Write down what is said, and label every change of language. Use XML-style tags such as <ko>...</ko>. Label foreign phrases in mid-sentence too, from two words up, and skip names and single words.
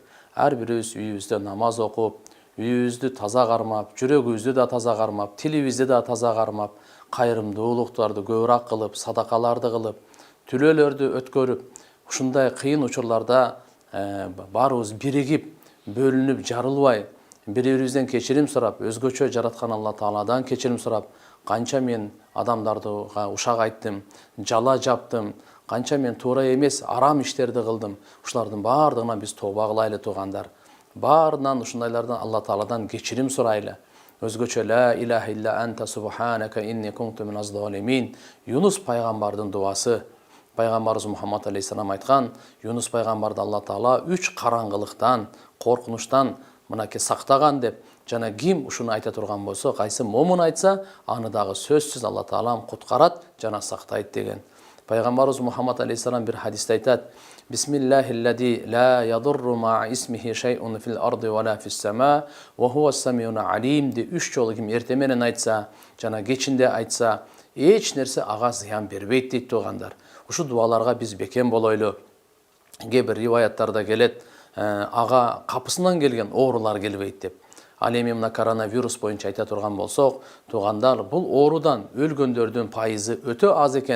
<ky>Ар бирибиз үйүбүздө намаз окуп, үйүбүздү таза кармап, жүрөгүбүздү да таза кармап, тилибизди да таза кармап, кайрымдуулуктарды көбүрөөк кылып, садакаларды кылып, түлөөлөрдү өткөрүп, ушундай кыйын учурларда баарыбыз биригип, бөлүнүп, жарылбай, бири-бирибизден кечирим сурап, өзгөчө жараткан Алла Тааладан кечирим сурап, канча мен адамдарды ушак айттым, жала жаптым, канча мен туура эмес арам иштерди кылдым. Ушулардын баардыгынан биз тооба кылайлы туугандар. Баарынан ушундайлардан Алла Тааладан кечирим сурайлы.</ky> <ar>Өзгөчө لا إله إلا أنت سبحانك إني كنت من الظالمين.</ar> <ky>Юнус пайгамбардын дуасы. Пайгамбарыбыз Мухаммад алейхиссалам айткан, Юнус пайгамбарды Алла Таала 3 караңгылыктан, коркунучтан мынакей сактаган деп. Жана ким ушуну айта турган болсо, кайсы момун айтса, аны дагы сөзсүз Алла Таалам куткарат жана сактайт деген. Пайгамбарыбыз Мухаммад алейхиссалам бир хадисте айтат:</ky> <ar>بسم الله الذي لا يضر مع اسمه شيء في الأرض ولا في السماء وهو السميع العليم</ar> <ky>де 3 жолу ким эрте менен айтса, жана кечинде айтса, эч нерсе ага зыян бербейт дейт туугандар. Ушу дуаларга биз бекем болойлу. Кээ бир риваяттарда келет, ага капысынан келген оорулар келбейт деп. Ал эми мына коронавирус боюнча айта турган болсок, туугандар, бул оорудан өлгөндөрдүн пайызы өтө аз экен.</ky>